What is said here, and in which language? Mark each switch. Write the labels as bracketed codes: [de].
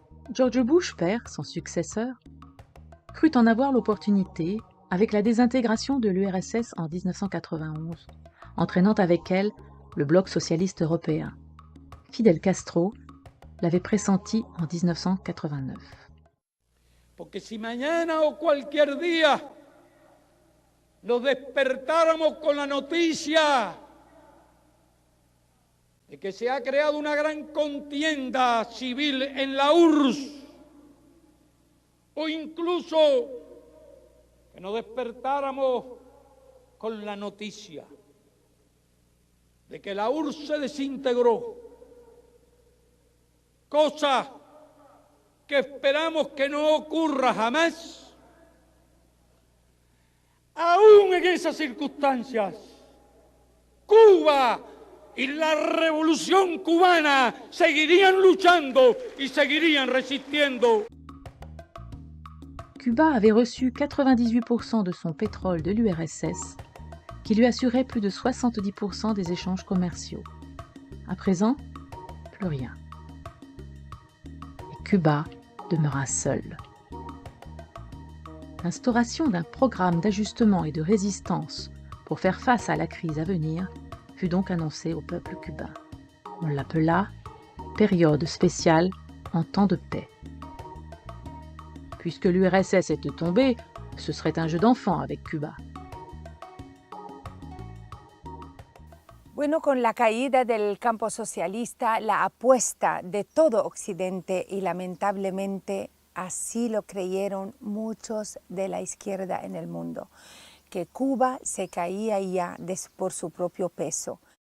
[fr] George Bush père, son successeur, crut en avoir l'opportunité avec la désintégration de l'URSS en 1991, entraînant avec elle le bloc socialiste européen. Fidel Castro l'avait pressenti en 1989. [es] Porque si mañana o cualquier día nos despertáramos con la noticia de que se ha creado una gran contienda civil en la URSS, o incluso que nos despertáramos con la noticia de que la URSS se desintegró, cosa que esperamos que no ocurra jamás. Aún en esas circunstancias, Cuba y la revolución cubana seguirían luchando y seguirían resistiendo. [fr] Cuba avait reçu 98% de son pétrole de l'URSS, qui lui assurait plus de 70% des échanges commerciaux. À présent, plus rien. Et Cuba demeura seul. L'instauration d'un programme d'ajustement et de résistance pour faire face à la crise à venir fut donc annoncée au peuple cubain. On l'appela « période spéciale en temps de paix ». Puisque l'URSS était tombée, ce serait un jeu d'enfant avec Cuba. [es] Bueno, con la caída del campo socialista, la apuesta de todo Occidente, y lamentablemente así lo creyeron muchos de la izquierda en el mundo, que Cuba se caía ya por su propio peso.